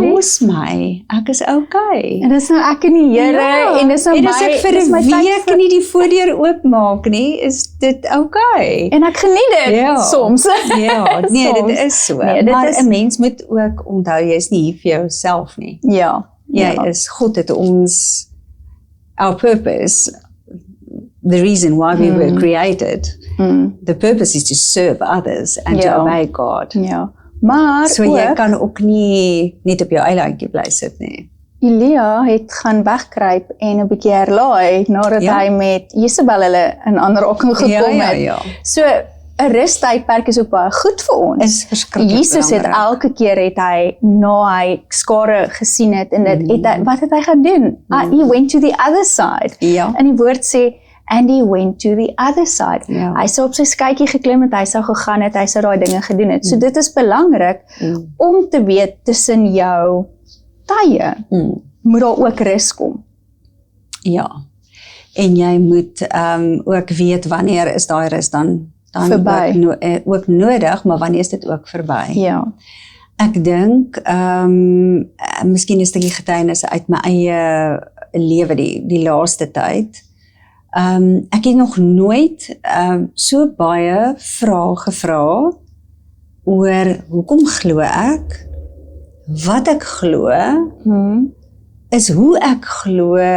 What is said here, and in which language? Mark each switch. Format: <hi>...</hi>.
<af>los my, ek is okay. En dis nou ek en die Here en dis nou en as ek vir 'n week nie die voordeur oopmaak nie, is dit okay. En ek geniet dit Ja. soms. Ja, nee, Soms. dit is so. Nee, dit maar is- 'n mens moet ook onthou, jy is nie hier vir jouself nie. Ja. Jy is, God het ons,</af> <en>our purpose, the reason why we were created, the purpose is to serve others and to</en> <af>Ja.</af> <en>obey God.</en> <af>Ja. Maar So jy ook, kan ook nie net op jou eilandjie bly sit nie. Elia het gaan wegkruip en 'n bietjie herlaai nadat Ja. hy met Jezebel hulle in aanraking gekom het. Ja. So 'n rustydperk is ook baie goed vir ons. Is verskriklik Jesus het belangrik. elke keer het hy na hy skare gesien het en dit het hy, wat het hy gaan doen?</af> <en>He went to the other side.</en> <af>Ja. En die woord sê</af> <en>and he went to the other side.</en> <af>Ja. Hy sou op sy skytjie geklim het, hy sou gegaan het, hy sou daai dinge gedoen het. So dit is belangrik om te weet tussen jou tye moet daar ook rus kom. Ja. En jy moet ook weet wanneer is daai rus dan Verby. ook nodig, maar wanneer is dit ook verby? Ja. Ek dink miskien 'n stukkie getuienisse uit my eie lewe die laaste tyd. Ek het nog nooit so baie vrae gevra oor hoekom glo ek, wat ek glo, is hoe ek glo</af>